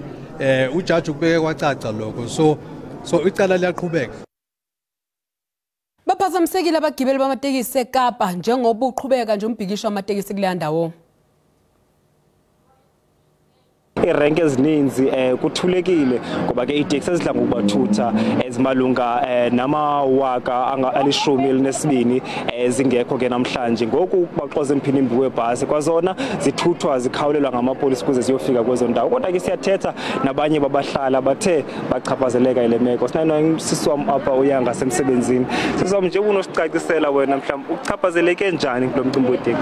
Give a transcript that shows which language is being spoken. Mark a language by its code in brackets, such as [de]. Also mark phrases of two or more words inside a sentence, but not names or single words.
[zu] Ujaji ubeke kwacaca lokho so icala liyaqhubeka. Baphazamisekile abagibeli bamatekisi eKapa njengoba uqhubeka nje umbhikisho wamatekisi kule ndawo. [xh] Irenke ezininzi kuthulekile ngoba ke itaxi ezidla ngokubathutha ezimalunga namawaka anga-12 ezingekho ke namhlanje ngoku baxoza imphinimbi webhasi kwazona zithuthwa zikhawulelwa ngamapolisi kuze ziyofika kwezo ndawo kodwa ke siyathetha nabanye babahlala bathe bachaphazeleka ile meko sinayino siswam apha uyanga semsebenzini siswam nje unosicacisela wena mhlawumbe uchaphazeleke njani kulo mcimbi weteksi.